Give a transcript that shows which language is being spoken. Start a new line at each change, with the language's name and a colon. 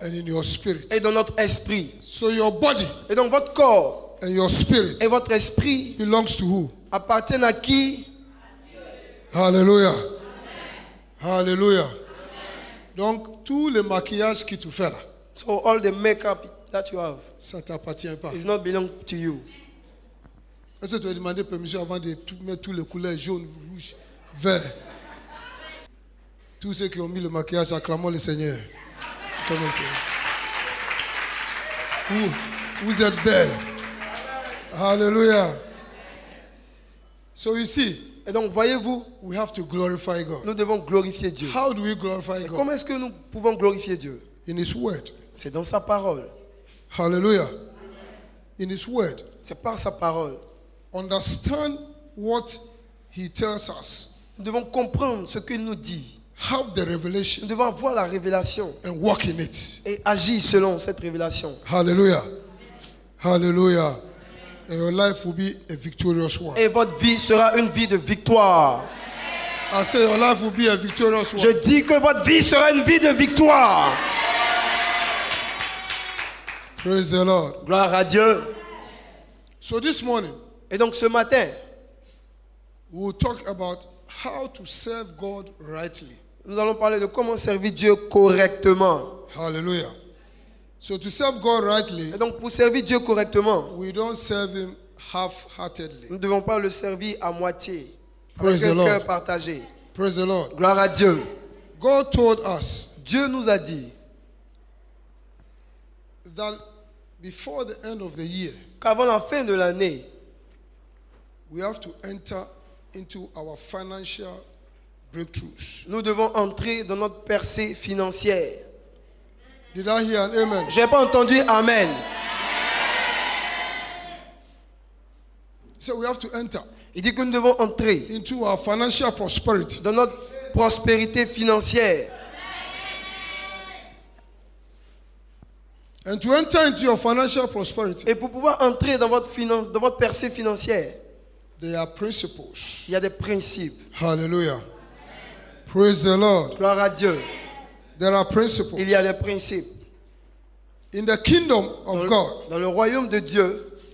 English: and in your spirit.
French: et dans notre esprit.
English: So your body
French: Et donc votre corps
English: and your spirit
French: et votre esprit
English: belongs to who?
French: appartiennent à qui?
English: Hallelujah. Hallelujah.
French: Donc, tous les maquillages qui tu fais là,
English: So all the makeup that you have
French: ça ne t'appartient pas.
English: is not belong to you.
French: Est-ce que tu as demandé permission avant de mettre toutes les couleurs jaune, rouge, vert? Tous ceux qui ont mis le maquillage, acclamons le Seigneur. Commencez. Vous êtes belles. Hallelujah.
English: So you see,
French: Et donc voyez-vous,
English: we have to glorify God.
French: nous devons glorifier Dieu.
English: How do we glorify
French: Et
English: God?
French: comment est-ce que nous pouvons glorifier Dieu?
English: In His Word.
French: C'est dans sa parole.
English: Hallelujah. In His Word.
French: C'est par sa parole.
English: Understand what He tells us.
French: Nous devons comprendre ce qu'il nous dit.
English: Have the
French: Nous
English: revelation
French: devons avoir la révélation
English: and walk in it.
French: et agir selon cette révélation.
English: Hallelujah. Hallelujah. And your life will be a victorious one.
French: Et votre vie sera une vie de victoire.
English: I say your life will be a victorious one.
French: Je dis que votre vie sera une vie de victoire.
English: Praise the Lord.
French: Gloire à Dieu.
English: So this morning,
French: Et donc ce matin,
English: we will talk about how to serve God rightly.
French: nous allons parler de comment servir Dieu correctement.
English: Hallelujah. So to serve God rightly,
French: Et donc pour servir Dieu correctement,
English: we don't serve Him half-heartedly.
French: nous ne devons pas le servir à moitié,
English: Praise
French: avec
English: the
French: un
English: Lord.
French: cœur partagé.
English: Praise the Lord.
French: Gloire à Dieu.
English: God told us
French: Dieu nous a dit
English: that before the end of the year,
French: qu'avant la fin de l'année,
English: we have to enter into our financial breakthroughs.
French: nous devons entrer dans notre percée financière.
English: Did I hear an amen?
French: Je n'ai pas entendu Amen.
English: So we have to enter
French: Il dit que nous devons entrer
English: into our financial prosperity.
French: dans notre prospérité financière.
English: And to enter into your financial prosperity,
French: Et pour pouvoir entrer dans votre percée financière,
English: there are principles.
French: il y a des principes.
English: Hallelujah. Praise the Lord.
French: Gloire à Dieu.
English: There are principles.
French: Il y a des principes.
English: In the kingdom of God,
French: Dans le royaume de Dieu,